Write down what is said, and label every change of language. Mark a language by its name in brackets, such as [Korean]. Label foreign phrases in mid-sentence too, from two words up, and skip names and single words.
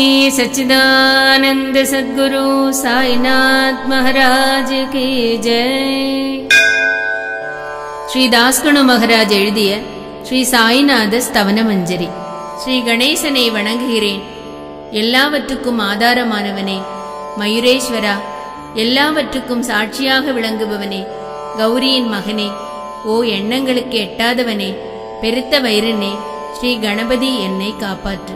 [Hindi] सच्चिदानंद सद्गुरु साईनाथ महाराज की जय। [Tamil] श्री दासगणु महाराज எழுதிய ஸ்ரீ சாய்நாத ஸ்தவன மஞ்சரி. ஸ்ரீ கணேசனை வணங்குகிறேன். எல்லாவற்றுக்கும் ஆதாரமானவனே, மயூரேஸ்வரா, எல்லாவற்றுக்கும் சாட்சியாக விளங்குபவனே, கௌரியின் மகனே, ஓ எண்ணங்களுக்கு எட்டாதவனே, பெருத்த வயிறனே, ஸ்ரீ கணபதி என்னை காப்பாற்று.